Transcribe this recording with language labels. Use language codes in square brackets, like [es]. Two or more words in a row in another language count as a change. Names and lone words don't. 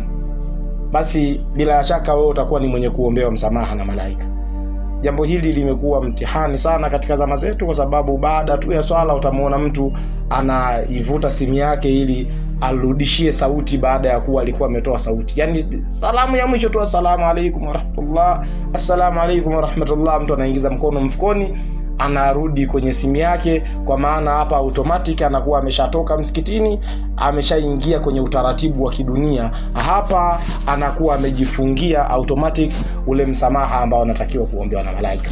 [sw] Basi bila shaka wewe utakuwa ni mwenye kuombewa msamaha na malaika. Jambo hili limekuwa mtihani sana katika zama zetu, kwa sababu baada tu ya swala utamuona mtu anaivuta simu yake ili arudishie sauti baada ya kuwa alikuwa ametoa sauti. Yani salamu ya mwisho tu, [ar] السلام عليكم ورحمة الله، السلام عليكم ورحمة الله, [sw] mtu anaingiza mkono mfukoni, anarudi kwenye simu yake, kwa maana hapa automatic anakuwa ameshatoka msikitini, ameshaingia kwenye utaratibu wa kidunia. Hapa anakuwa amejifungia automatic ule msamaha ambao anatakiwa kuombewa na malaika.